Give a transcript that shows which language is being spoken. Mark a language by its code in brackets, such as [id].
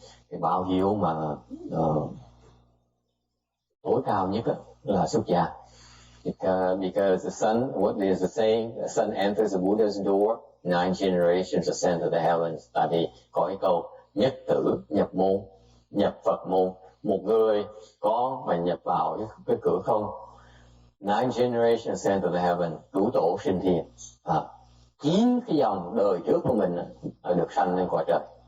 [vi] Cái báo hiếu mà tối cao nhất là xuất gia. [en] Because the son, what is the saying? The son enters the Buddha's door, 9 generations ascend to the heavens. [vi] Tại vì có cái câu nhất tử nhập môn, nhập Phật môn. Một người có mà nhập vào cái cửa không. [en] 9 generations ascend to the heaven, [vi] cửu tổ sinh thiên. 9 cái dòng đời trước của mình được sanh lên cõi trời.